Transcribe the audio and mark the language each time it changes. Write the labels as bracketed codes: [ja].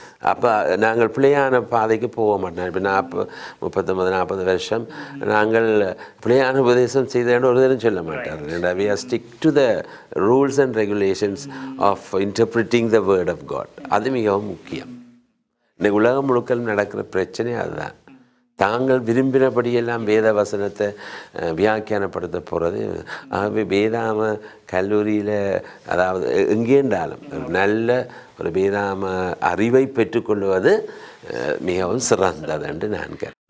[ta] அப்போ நாங்கள் பிள்ளையான பாதைக்கு போக மாட்டோம். இப்போ 39-40 வருஷம் நாங்கள் பிள்ளையான உபதேசம் செய்தேன்னு ஒரு தரம் சொல்ல மாட்டார். [en] we are stick to the rules and regulations of interpreting the word of God. [ta] அது மிகவும் முக்கியம். இன்னைக்கு உலகம் முழுக்க நடக்கிற பிரச்சனை அதுதான். தாங்கள் விரும்பினபடியெல்லாம் வேத வசனத்தை வியாக்கியானப்படுத்த போகிறது. ஆகவே வேதாம கல்லூரியில் அதாவது எங்கேண்டாலும் நல்ல ஒரு வேதாம அறிவை பெற்றுக்கொள்வது மிகவும் சிறந்தது என்று நான் கருதுகிறேன்.